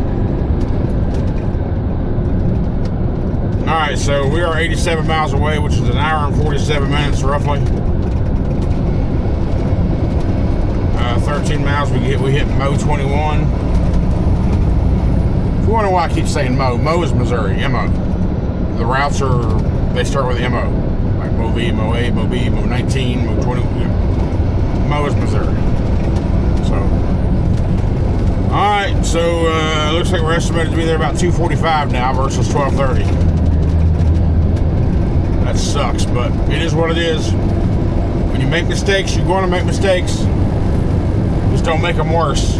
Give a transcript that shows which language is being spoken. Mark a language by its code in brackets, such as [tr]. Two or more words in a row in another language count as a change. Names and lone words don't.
[en] Alright, so we are 87 miles away, which is an hour and 47 minutes roughly. 13 miles we hit Mo 21. If you wonder why I keep saying Mo is Missouri, MO. The routes they start with MO. Like Mo V, Mo A, Mo B, Mo 19, Mo 20. Mo is Missouri. So, alright, so looks like we're estimated to be there about 2:45 now versus 12:30. That sucks, but it is what it is. When you make mistakes, you're going to make mistakes. Just don't make them worse.